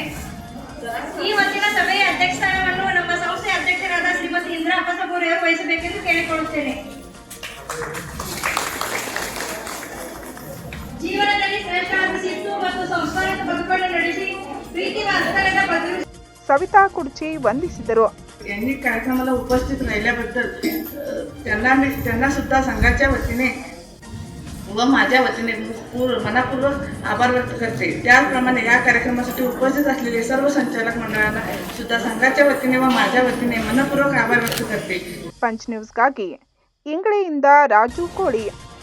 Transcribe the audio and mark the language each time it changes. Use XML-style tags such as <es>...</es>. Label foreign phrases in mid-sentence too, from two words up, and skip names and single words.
<kn>ಈ ಹೊತ್ತಿನ ಸಭೆಯ ಅಧ್ಯಕ್ಷಸ್ಥಾನವನ್ನು ನಮ್ಮ ಸಂಸ್ಥೆಯ ಅಧ್ಯಕ್ಷರಾದ ಶ್ರೀಮತಿ ಇಂದಿರಾ ಅಪ್ಪಸಾಬ್ ಅವರು ವಹಿಸಬೇಕೆಂದು ಕೇಳಿಕೊಳ್ಳುತ್ತೇನೆ. ಜೀವನದಲ್ಲಿ ಶ್ರೇಷ್ಠವಾದ ಶಿಸ್ತು ಮತ್ತು ಸಂಸ್ಕಾರಿತ ಬದುಕನ್ನು ನಡೆಸಿ ಪ್ರೀತಿ ವಾತ್ಸಲ್ಯದ ಬದುಕು ಸವಿತಾ ಕುಡ್ಚಿ ವಂದಿಸಿದರು.</kn> <mr>यांनी कार्यक्रमाला उपस्थित राहिल्याबद्दल त्यांना सुद्धा संघाच्या वतीने व माझ्या वतीने मनापूर्वक आभार व्यक्त करते. त्याचप्रमाणे या कार्यक्रमासाठी उपस्थित असलेले सर्व संचालक मंडळांना सुद्धा संघाच्या वतीने व माझ्या वतीने मनपूर्वक आभार व्यक्त करते.</mr> <kn>ಪಂಚ್ ನ್ಯೂಸ್ಗಾಗಿ ಇಂಗ್ಲೆಯಿಂದ ರಾಜು ಕೋಳಿ.</kn>